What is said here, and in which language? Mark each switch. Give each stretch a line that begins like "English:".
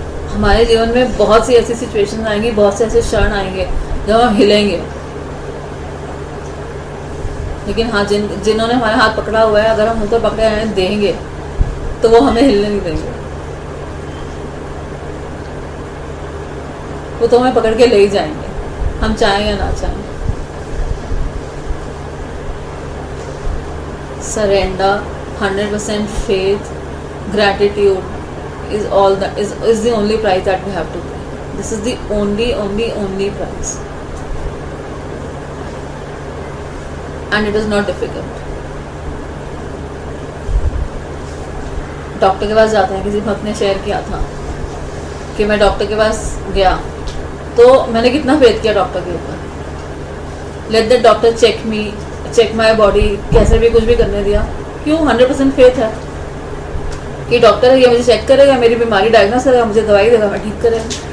Hindi: हमारे जीवन में बहुत सी ऐसी सिचुएशंस आएंगी, बहुत से ऐसे क्षण आएंगे जब हम हिलेंगे, लेकिन हाँ जिन्होंने हमारा हाथ पकड़ा हुआ है, अगर हम उनको पकड़े रहने देंगे तो वो हमें हिलने नहीं देंगे, वो तो हमें पकड़ के ले ही जाएंगे, हम चाहें या ना चाहें।
English: Surrender, 100% faith, gratitude is the only price that we have to pay. This is the only price, and it is not difficult.
Hindi: Doctor के पास जाते हैं, किसी भक्त ने शेयर किया था कि मैं डॉक्टर के पास गया तो मैंने कितना फेथ किया डॉक्टर के ऊपर,
English: let the doctor check my body,
Hindi: कैसे भी कुछ भी करने दिया। क्यों? 100% फेथ है कि डॉक्टर है, ये मुझे चेक करेगा, मेरी बीमारी डायग्नोस करेगा, मुझे दवाई देगा, मैं ठीक करेगा।